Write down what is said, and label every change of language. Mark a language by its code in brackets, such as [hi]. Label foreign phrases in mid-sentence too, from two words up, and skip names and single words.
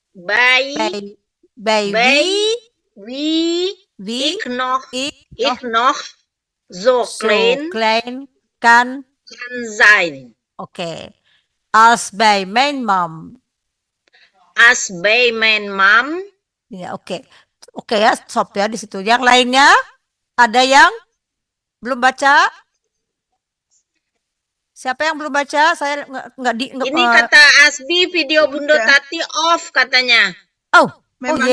[nl] bij wie ik nog zo zo klein klein kan. kan zijn. Oké. Als bij mijn mam. Als bij mijn mam. [id] Ya, oke. Oke ya, stop ya di situ. Yang lainnya ada yang belum baca? Siapa yang belum baca? Saya nggak Ini kata Asbi video Bunda Udah. Tati off katanya. Memangnya